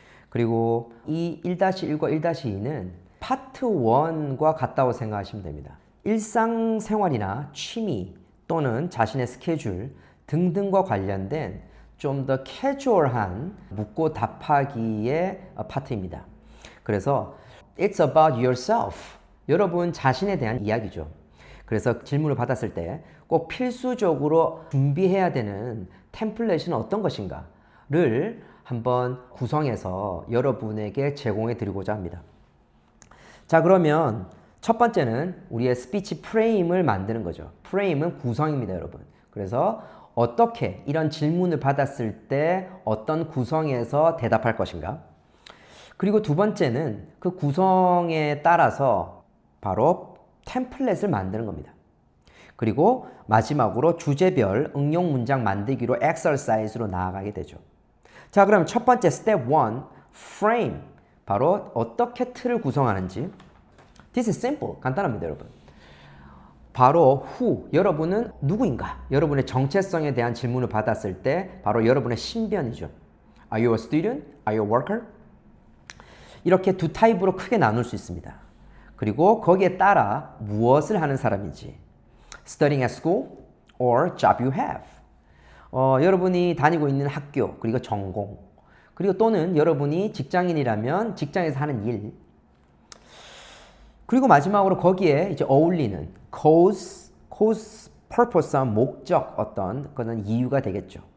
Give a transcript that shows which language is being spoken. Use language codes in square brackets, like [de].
[ko] 그리고 이 1-1과 1-2는 파트 1과 같다고 생각하시면 됩니다. 일상생활이나 취미 또는 자신의 스케줄 등등과 관련된 좀 더 캐주얼한 묻고 답하기의 파트입니다. [en] 그래서 It's about yourself. [ko] 여러분 자신에 대한 이야기죠. 그래서 질문을 받았을 때 꼭 필수적으로 준비해야 되는 템플릿은 어떤 것인가를 한번 구성해서 여러분에게 제공해 드리고자 합니다. 자, 그러면 첫 번째는 우리의 스피치 프레임을 만드는 거죠. 프레임은 구성입니다, 여러분. 그래서 어떻게 이런 질문을 받았을 때 어떤 구성에서 대답할 것인가? 그리고 두 번째는 그 구성에 따라서 바로 템플릿을 만드는 겁니다. 그리고 마지막으로 주제별 응용 문장 만들기로 엑서사이즈로 나아가게 되죠. 자, 그럼 첫 번째 스텝 1, frame. 바로 어떻게 틀을 구성하는지. [en] This is simple. [ko] 간단합니다, 여러분. 바로 who, 여러분은 누구인가? 여러분의 정체성에 대한 질문을 받았을 때 바로 여러분의 신변이죠. [en] Are you a student? Are you a worker? [ko] 이렇게 두 타입으로 크게 나눌 수 있습니다. 그리고 거기에 따라 무엇을 하는 사람인지 [en] Studying at school or job you have. [ko] 여러분이 다니고 있는 학교, 그리고 전공, 그리고 또는 여러분이 직장인이라면 직장에서 하는 일, 그리고 마지막으로 거기에 이제 어울리는 cause, purpose한 목적, 어떤 그런 이유가 되겠죠.